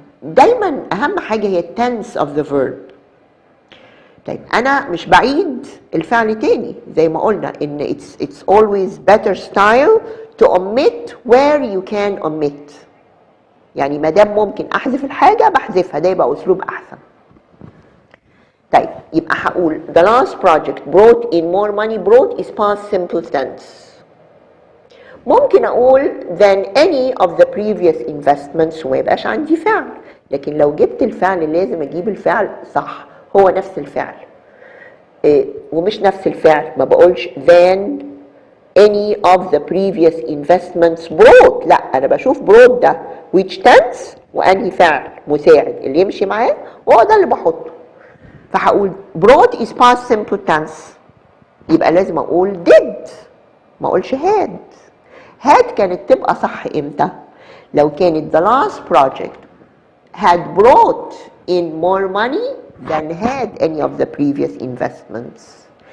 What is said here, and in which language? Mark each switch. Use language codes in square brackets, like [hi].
[ar] دايما أهم حاجة هي [en] tense of the verb. [ar] طيب أنا مش بعيد الفعل تاني زي ما قلنا إن [en] it's always better style to omit where you can omit. [ar] يعني ما دام ممكن أحذف الحاجة بحذفها، ده يبقى أسلوب أحسن. طيب يبقى هقول [en] the last project brought in more money. brought is past simple tense. [ar] ممكن أقول [en] than any of the previous investments [ar] وما يبقاش عندي فعل، لكن لو جبت الفعل لازم أجيب الفعل صح، هو نفس الفعل. ومش نفس الفعل، ما بقولش [en] than any of the previous investments brought، [ar] لا أنا بشوف brought ده [en] which tense [ar] وأنهي فعل مساعد اللي يمشي معاه وهو ده اللي بحطه. فهقول [en] brought is past simple tense [ar] يبقى لازم أقول did، ما أقولش had. [en] had [ar] كانت تبقى صح إمتى؟ لو كانت [en] the last project had brought in more money than had any of the previous investments.